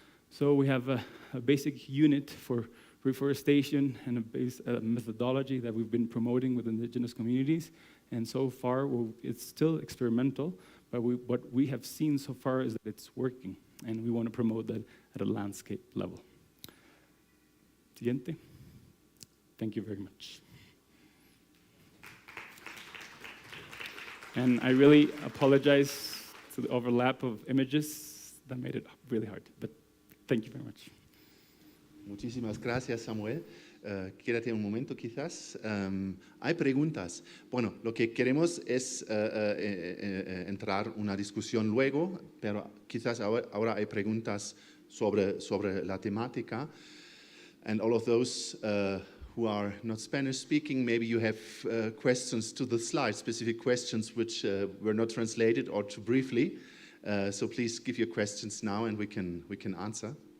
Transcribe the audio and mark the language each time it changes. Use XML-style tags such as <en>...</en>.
<en>So we have a basic unit for reforestation and a methodology that we've been promoting with indigenous communities, and so far, it's still experimental, but what we have seen so far is that it's working, and we want to promote that at a landscape level.</en> <es>Siguiente.</es> <en>Thank you very much. And I really apologize to the overlap of images that made it really hard, but thank you very much.</en> <es>Muchísimas gracias, Samuel. Quédate un momento, quizás. Hay preguntas. Bueno, lo que queremos es entrar una discusión luego, pero quizás ahora hay preguntas sobre la temática.</es> <en>And all of those who are not Spanish speaking, maybe you have questions to the slides, specific questions which were not translated or too briefly. So please give your questions now and we can answer.</en>